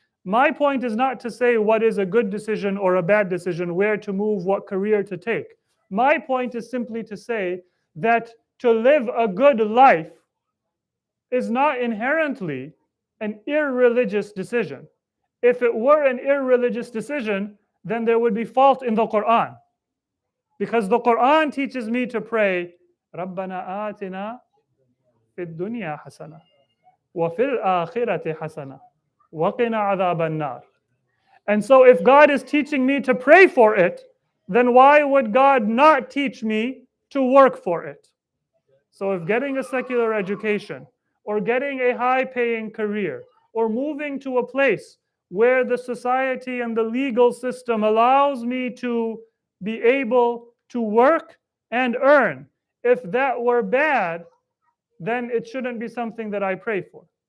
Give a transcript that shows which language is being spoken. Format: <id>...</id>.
<en>My point is not to say what is a good decision or a bad decision, where to move, what career to take. My point is simply to say that to live a good life is not inherently an irreligious decision. If it were an irreligious decision, then there would be fault in the Quran. Because the Quran teaches me to pray,</en> <ar>رَبَّنَا آتِنَا فِي الدُّنْيَا حَسَنَةً وَفِي الْآخِرَةِ حَسَنَةً وَقِنَا عَذَابَ النَّارِ.</ar> <en>And so if God is teaching me to pray for it, then why would God not teach me to work for it? So if getting a secular education, or getting a high-paying career, or moving to a place where the society and the legal system allows me to be able to work and earn, if that were bad, then it shouldn't be something that I pray for.</en>